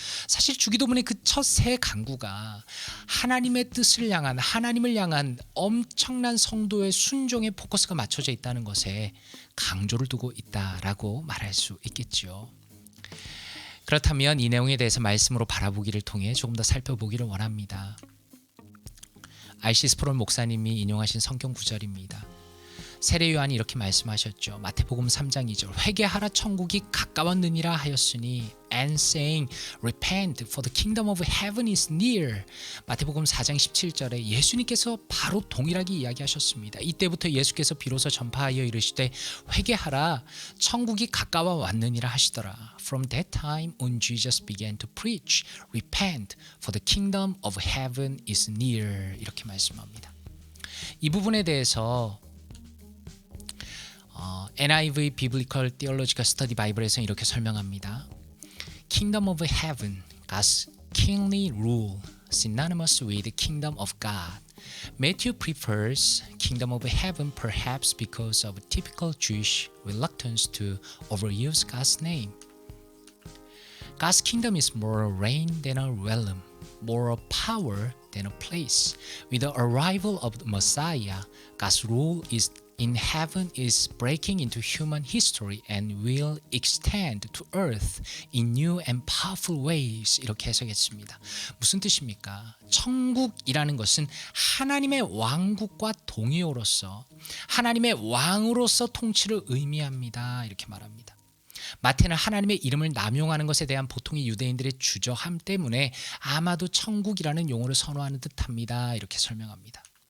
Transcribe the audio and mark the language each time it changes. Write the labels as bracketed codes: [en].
[ko] 사실 주기도문의 그 첫 세 강구가 하나님의 뜻을 향한, 하나님을 향한 엄청난 성도의 순종의 포커스가 맞춰져 있다는 것에 강조를 두고 있다라고 말할 수 있겠죠. 그렇다면 이 내용에 대해서 말씀으로 바라보기를 통해 조금 더 살펴보기를 원합니다. R.C. 스프롤 목사님이 인용하신 성경 구절입니다. 세례 요한이 이렇게 말씀하셨죠. 마태복음 3장 2절 회개하라 천국이 가까웠느니라 하였으니 [en] and saying repent for the kingdom of heaven is near. [ko] 마태복음 4장 17절에 예수님께서 바로 동일하게 이야기하셨습니다. 이때부터 예수께서 비로소 전파하여 이르시되 회개하라 천국이 가까워 왔느니라 하시더라. [en] From that time on Jesus began to preach repent for the kingdom of heaven is near. [ko] 이렇게 말씀합니다. 이 부분에 대해서 NIV Biblical Theological Study Bible에서는 이렇게 설명합니다. [en] Kingdom of Heaven, God's kingly rule, synonymous with Kingdom of God. Matthew prefers Kingdom of Heaven perhaps because of typical Jewish reluctance to overuse God's name. God's kingdom is more a reign than a realm, more a power than a place. With the arrival of the Messiah, God's rule is in heaven is breaking into human history and will extend to earth in new and powerful ways. [ko] 이렇게 해석했습니다. 무슨 뜻입니까? 천국이라는 것은 하나님의 왕국과 동의어로서 하나님의 왕으로서 통치를 의미합니다. 이렇게 말합니다. 마태는 하나님의 이름을 남용하는 것에 대한 보통의 유대인들의 주저함 때문에 아마도 천국이라는 용어를 선호하는 듯합니다. 이렇게 설명합니다.